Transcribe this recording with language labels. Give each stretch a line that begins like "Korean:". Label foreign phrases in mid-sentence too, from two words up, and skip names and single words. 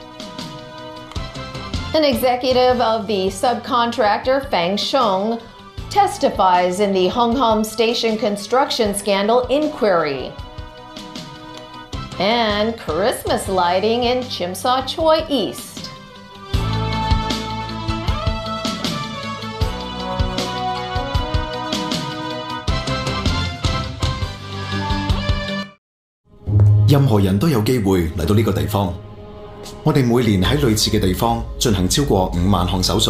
English: An executive of the subcontractor Fang Sheng testifies in the Hong Kong Station construction scandal inquiry. And Christmas lighting in Tsim Sha Tsui East.
Cantonese: 任何人都有機會嚟到呢個地方。我哋每年喺類似嘅地方進行超過5萬項手術。